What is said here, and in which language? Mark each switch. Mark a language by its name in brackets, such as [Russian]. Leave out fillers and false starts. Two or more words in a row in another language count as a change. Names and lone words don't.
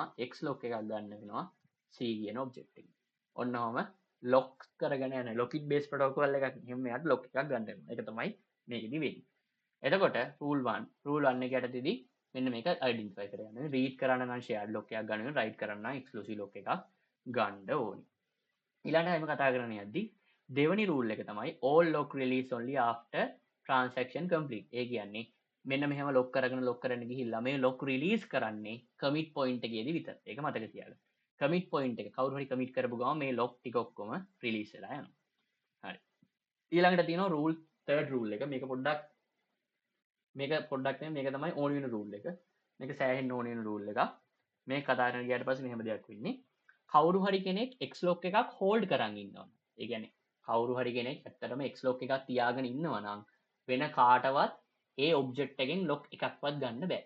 [Sinhala] X lock එකක් ගන්න වෙනවා. C කියන object එකෙන්. ඔන්න ඔහම lock කරගෙන යන [English] lockit based protocol [Sinhala] එකක් එහෙම මෙයාට lock එකක් ගන්න වෙනවා. ඒක තමයි මේකෙදි වෙන්නේ. එතකොට rule 1 එක යටතේදී මෙන්න මේක identify කරගන්න. read කරන්න නම් [English] shared lock [Sinhala] එකක් ගන්න වෙනවා. write කරන්න නම් [English] exclusive lock [Sinhala] එකක් ගන්න ඕනේ. ඊළඟට අපි කතා කරන්න යද්දී දෙවනි rule එක තමයි [English] all lock release only after transaction complete. [Sinhala] ඒ කියන්නේ මෙන්න මෙහෙම lock කරගෙන ගිහිල්ලා මේ lock release කරන්නේ [English] commit point [Sinhala] එකේදී විතර. ඒක මතක තියාගන්න. [English] commit point [Sinhala] එක කවුරු හරි commit කරපු ගමන් මේ lock ටික ඔක්කොම release වෙලා යනවා. හරි. ඊළඟට තියෙනවා [English] rule third rule [Sinhala] එක. මේක පොඩ්ඩක් නේ මේක තමයි ඕන වෙන rule එක. මේක සෑහෙන්න ඕන වෙන rule එකක්. මේ කතා කරන ගියාට පස්සේ මෙහෙම දෙයක් වෙන්නේ. කවුරු හරි කෙනෙක් X lock එකක් hold කරන් ඉන්නවා. ඒ කියන්නේ කවුරු හරි කෙනෙක් ඇත්තටම X lock එකක් තියාගෙන ඉන්නවා නම් වෙන කාටවත් ඒ object එකෙන් lock එකක්වත් ගන්න බෑ.